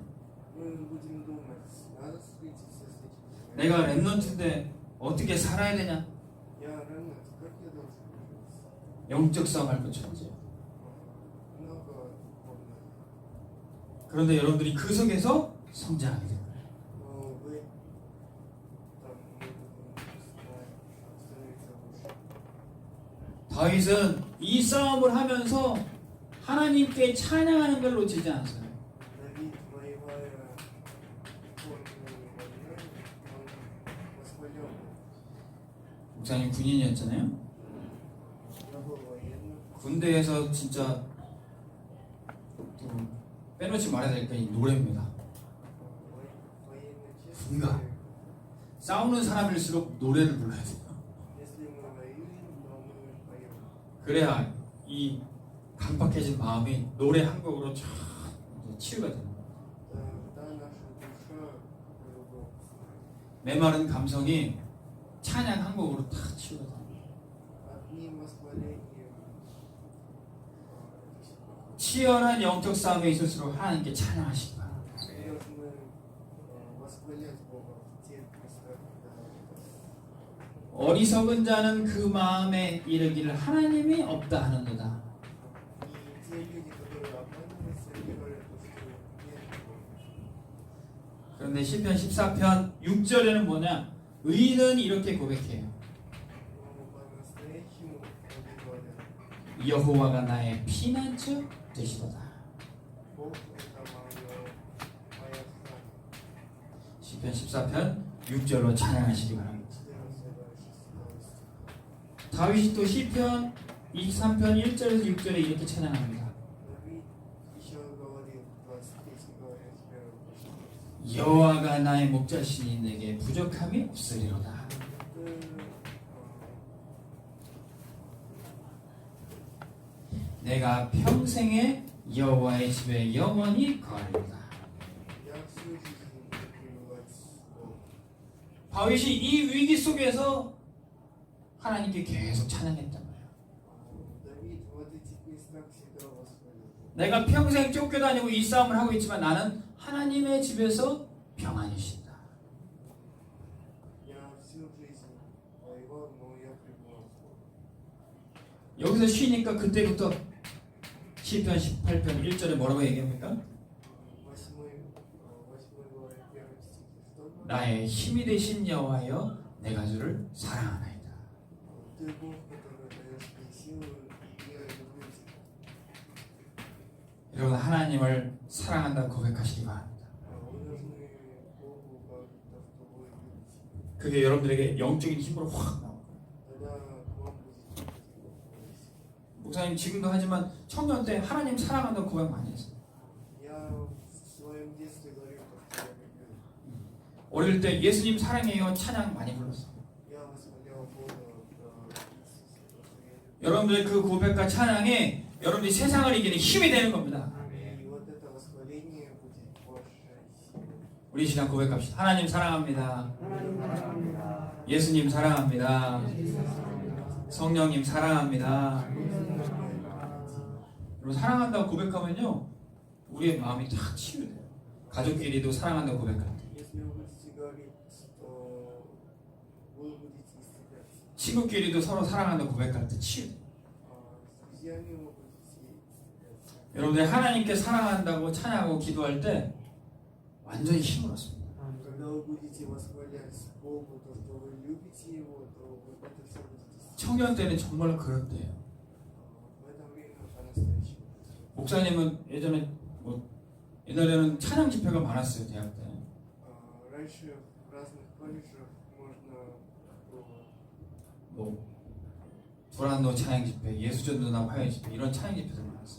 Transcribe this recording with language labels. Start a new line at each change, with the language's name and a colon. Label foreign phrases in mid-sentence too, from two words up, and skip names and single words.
Russian: Мы будем думать, надо встретиться с этим человеком.
Korean: 내가 렘넌트인데 어떻게 살아야 되냐.
Russian: Я ремнант, как я должен жить?
Korean: 영적 싸움 할 거 천재예요.
Russian: Много духовных.
Korean: 그런데 여러분들이 그 속에서 성장하게 돼요.
Russian: Но вы там мы будем становиться лучше.
Korean: 다윗은 이 싸움을 하면서 하나님께 찬양하는 걸 놓치지 않았어요.
Russian: Давид, воевая духовными войнами, он восхвалял.
Korean: 목사님 군인이었잖아요.
Russian: Я был военным.
Korean: 군대에서 진짜 또 빼놓지 말아야 될 게 이 노래입니다.
Russian: Военной части.
Korean: 분가. 싸우는 사람일수록 노래를 불러야 돼요.
Russian: Если мы воюем, то мы поем.
Korean: 그래야 이 강박해진 마음이 노래 한 곡으로 쫙 치유가 됩니다.
Russian: Тогда наша душа по-другому.
Korean: 메마른 감성이 찬양 한 곡으로 탁 치유가 됩니다.
Russian: Одним восхвалением это всё проходит.
Korean: 치열한 영적 싸움에 있을수록 하나님께 찬양하시기 바랍니다.
Russian: Мы должны восхвалять Бога в тех местах, когда это
Korean: 어리석은 자는 그 마음에 이르기를 하나님이 없다 하는도다.
Russian: и те люди, которые обманываются, они говорят, что нет Бога.
Korean: 그런데 시편 14편 6절에는 뭐냐? 의인은 이렇게 고백해요.
Russian: Но по-настоящему они говорят,
Korean: 여호와가 나의 피난처 되시도다.
Russian: Бог это моя страна.
Korean: 시편 14편 6절로 찬양하시기 바랍니다.
Russian: 14 глава 6
Korean: 다윗이 또 시편 23편 1절에서 6절에 이렇게 찬양합니다.
Russian: Давид еще говорил в 23 главе с 1 по 16.
Korean: 여호와가 나의 목자시니 내게 부족함이 없으리로다. 내가 평생에 여호와의 집에 영원히 거하리로다.
Russian: Я всю жизнь буду пребывать с Богом.
Korean: 다윗이 이 위기 속에서 하나님께 계속 찬양했단 말이에요.
Russian: Давид в этих местах всегда восхвалял Бога.
Korean: 내가 평생 쫓겨다니고 이 싸움을 하고 있지만 나는 하나님의 집에서 평안히 쉰다.
Russian: Я всю жизнь воевал, но я пребывал с Богом.
Korean: 여기서 쉬니까 그때부터 시편 18편 1절에 뭐라고 얘기합니까?
Russian: 8 главе 1 стих. Что говорит?
Korean: 나의 힘이 되신 여호와여 내가 주를 사랑하나이다.
Russian: Ты Бог, который даешь мне силу, и я люблю тебя.
Korean: 여러분 하나님을 사랑한다고 고백하시기 바랍니다.
Russian: Вы должны Богу говорить то, что вы любите.
Korean: 그게 여러분들에게 영적인 힘으로 확 나올 거예요.
Russian: Тогда к вам будет приходить духовная сила.
Korean: 목사님 지금도 하지만 청년 때 하나님 사랑한다고 고백 많이 했어요.
Russian: Я в своем детстве говорил, что я люблю.
Korean: 어릴 때 예수님 사랑해요 찬양 많이 불렀어요.
Russian: Я восхвалял Бога в Иисусе, то, что я люблю.
Korean: 여러분들의 그 고백과 찬양이 여러분이 세상을 이기는 힘이 되는 겁니다.
Russian: И вот это восхваление будет вашей силой.
Korean: 우리 이 시간 고백합시다. 하나님 사랑합니다. 예수님 사랑합니다. 성령님 사랑합니다. 여러분 사랑한다고 고백하면요 우리의 마음이 탁 치유돼요. 가족끼리도 사랑한다고 고백할 때,
Russian: Если вы будете говорить, то вы будете исцеляться.
Korean: 친구끼리도 서로 사랑한다고 고백할 때 치유돼요.
Russian: С друзьями вы будете исцеляться.
Korean: 여러분들이 하나님께 사랑한다고 찬양하고 기도할 때 완전히 힘을 얻습니다.
Russian: когда вы будете восхвалять Богу то, что вы любите Его, то вы это все будете.
Korean: 청년 때는 정말 그럴 때예요.
Russian: В это время по-настоящему.
Korean: 목사님은 옛날에는 찬양 집회가 많았어요, 대학 때.
Russian: Раньше в разных колледжах можно было
Korean: 뭐 불안노 찬양 집회, 예수전도나 화요 집회 이런 찬양 집회들 많았어요.